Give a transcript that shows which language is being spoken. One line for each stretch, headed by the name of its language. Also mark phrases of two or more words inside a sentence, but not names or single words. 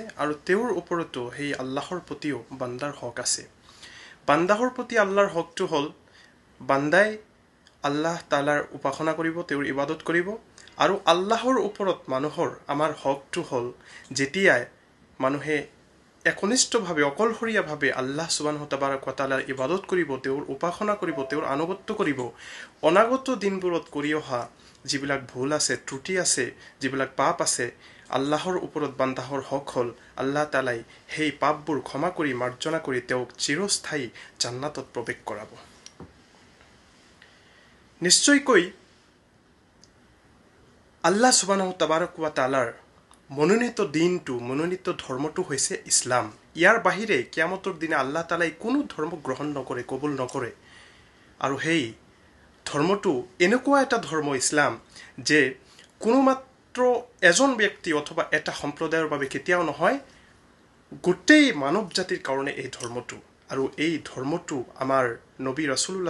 Assamese: আৰু তেওঁৰ ওপৰতো সেই আল্লাহৰ প্ৰতিও বান্দাৰ হক আছে বান্দাহৰ প্ৰতি আল্লাহৰ হকটো হ'ল বান্দাই
Arabic: الله تعالى
Assamese: উপাসনা কৰিব তেওঁৰ ইবাদত কৰিব আৰু আল্লাহৰ ওপৰত মানুহৰ আমাৰ হকটো হ'ল যেতিয়াই মানুহে একনিষ্ঠভাৱে অকলশৰীয়াভাৱে
Arabic: الله سبحانه وتعالى
Assamese: ইবাদত কৰিব তেওঁৰ উপাসনা কৰিব তেওঁৰ আনুগত্য কৰিব অনাগত দিনবোৰত কৰি অহা যিবিলাক ভুল আছে ত্ৰুটি আছে যিবিলাক পাপ আছে আল্লাহৰ ওপৰত বান্দাহৰ হক হ'ল
Arabic: الله تعالى
Assamese: সেই পাপবোৰ ক্ষমা কৰি মাৰ্জনা কৰি তেওঁক চিৰস্থায়ী জান্নাতত প্ৰৱেশ কৰাব নিশ্চয়কৈ
Arabic: الله سبحانه وتعالى
Assamese: মনোনীত দিনটো মনোনীত ধৰ্মটো হৈছে ইছলাম ইয়াৰ বাহিৰে কিয়ামতৰ দিনা
Arabic: الله تعالى
Assamese: কোনো ধৰ্ম গ্ৰহণ নকৰে কবুল নকৰে আৰু সেই ধৰ্মটো এনেকুৱা এটা ধৰ্ম ইছলাম যে কোনো মাত্ৰ এজন ব্যক্তি অথবা এটা সম্প্ৰদায়ৰ বাবে কেতিয়াও নহয় গোটেই মানৱ জাতিৰ কাৰণে এই ধৰ্মটো আৰু এই ধৰ্মটো আমাৰ নবী ৰাসূলুল্লাহ